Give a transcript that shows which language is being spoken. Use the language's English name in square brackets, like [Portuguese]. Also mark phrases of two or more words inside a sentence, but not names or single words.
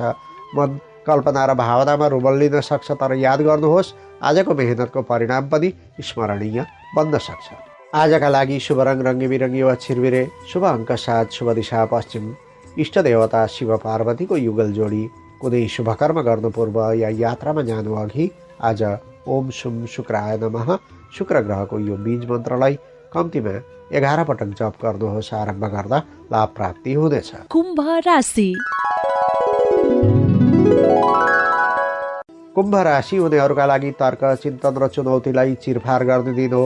[Nepali] मन कल्पना र भावनामा रुबल्लिन सक्छ, तर याद गर्नुहोस् आजको मेहनतको परिणाम पनि स्मरणीय बन्न सक्छ। आजका लागि शुभ रङ रङ्गी बिरङ्गी वा छिरबिरे, शुभ अङ्क 7, शुभ दिशा पश्चिम, इष्टदेवता शिव पार्वतीको युगल जोडी। कुनै शुभ कर्म गर्नु पूर्व या यात्रामा जानु अघि आज [Sanskrit] ओम शुम शुक्राय नमः [Nepali] शुक्र ग्रहको यो बीज मन्त्रलाई कम्तीमा 11 पटक जप गर्नुहोस्। आरम्भ गर्दा लाभ प्राप्ति हुनेछ। कुम्भ राशि। कुम्भ राशि हुनेहरूका लागि तर्क, चिन्तन र चुनौतीलाई चिरफार गर्ने दिन हो।